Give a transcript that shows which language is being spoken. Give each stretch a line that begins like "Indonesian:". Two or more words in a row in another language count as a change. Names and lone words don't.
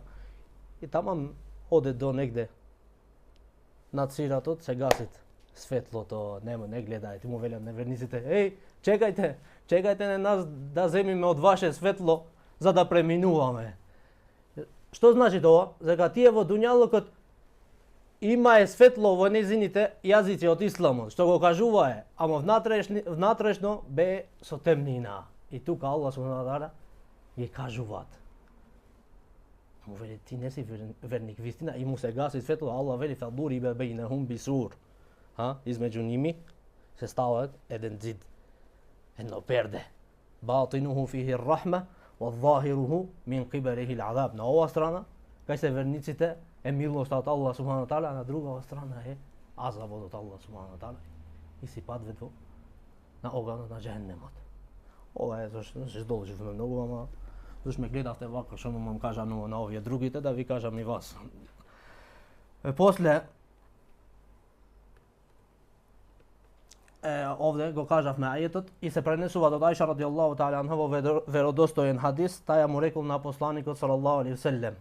Macedonian: И таман оде до негде над Сиратот, се гасит светлото, не гледајте, му велат неверниците, чекајте на нас да земиме од ваше светло за да преминуваме. Што значи тоа? Дека тие во дуњалокот има светло во незините јазици од исламот, што го кажувае, ама внатрешно бе со темнина. И тука Аллах
Arabic: سبحانه وتعالى
Macedonian: ги кажуваат. Му вели ти не си верник вистина и му се гаси светло, Аллах вели
Arabic: فضرب بينهم بسور.
Macedonian: Измеѓу ними се стават еден зид, едно перде.
Arabic: باطنه فيه الرحمة وظاهره من قبله العذاب.
Macedonian: На ова страна, кај се верниците, е милост од Аллах
Arabic: سبحانه وتعالى,
Macedonian: а на другава страна е азабот од Аллах
Arabic: سبحانه وتعالى.
Macedonian: И си падвет на оганот на џехенемот. Ова е зашто се здолживме многу, ама зашто ме гледавте вака, што му кажам на овие другите, да ви кажам и вас. После овде го кажавме ајетот и се пренесува од Аиша
Arabic: رضي الله تعالى عنها
Macedonian: во веродостоен хадис, таја му рекол на посланикот
Arabic: صلى الله عليه وسلم.